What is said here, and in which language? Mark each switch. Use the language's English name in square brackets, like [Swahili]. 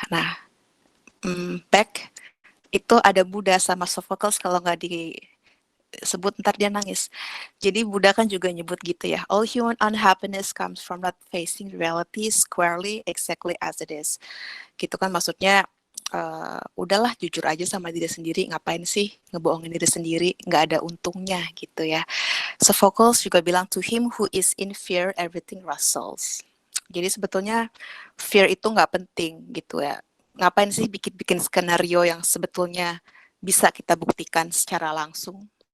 [Indonesian] Nah, back itu ada Buddha sama Sophocles, kalau nggak disebut ntar dia nangis. Jadi Buddha kan juga nyebut gitu ya, [English] all human unhappiness comes from not facing reality squarely exactly as it is. [Indonesian] Gitu kan maksudnya, udahlah jujur aja sama diri sendiri, ngapain sih ngebohongin diri sendiri, nggak ada untungnya gitu ya. [English] Sophocles [Indonesian] juga bilang, [English] to him who is in fear everything rustles. [Indonesian] Jadi sebetulnya fear itu nggak penting gitu ya. Ngapain sih bikin skenario yang sebetulnya bisa kita buktikan secara langsung.